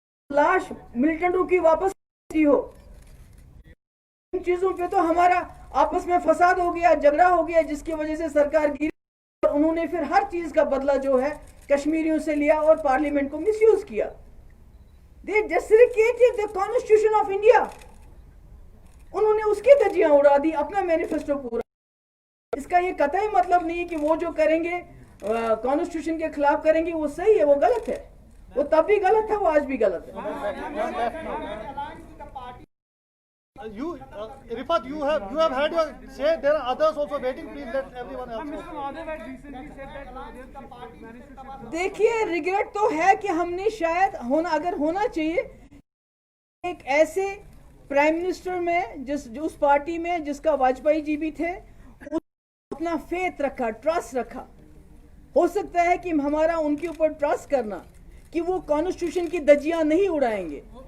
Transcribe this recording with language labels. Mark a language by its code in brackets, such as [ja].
[ur] لاش ملٹنٹوں کی واپس کی ہو. ان چیزوں پہ تو ہمارا آپس میں فساد ہو گیا, جھگڑا ہو گیا, جس کی وجہ سے سرکار گری اور انہوں نے پھر ہر چیز کا بدلہ جو ہے کشمیریوں سے لیا اور پارلیمنٹ کو مس یوز کیا. [en] They desecrated the Constitution of India. [ur] انہوں نے اس کی دھجیاں اڑا دی, اپنا مینیفیسٹو پورا. اس کا یہ قطعی مطلب نہیں کہ وہ جو کریں گے کانسٹیٹیوشن کے خلاف کریں گے وہ صحیح ہے, وہ غلط ہے. وہ تب بھی غلط تھا, وہ آج بھی غلط ہے. [en] Rifat, you have had your say. There are others also waiting. Please let everyone else. Mr. Madhav had recently said that [ur] دیکھیے ریگریٹ تو ہے کہ ہم نے شاید اگر ہونا چاہیے ایک ایسے پرائم منسٹر میں جو اس پارٹی میں جس کا واجپئی جی بھی تھے, اپنا فیتھ رکھا, ٹرسٹ رکھا. ہو سکتا ہے کہ ہمارا ان کے اوپر ٹرسٹ کرنا کہ وہ کانسٹیٹیوشن کی دھجیاں نہیں اڑائیں گے.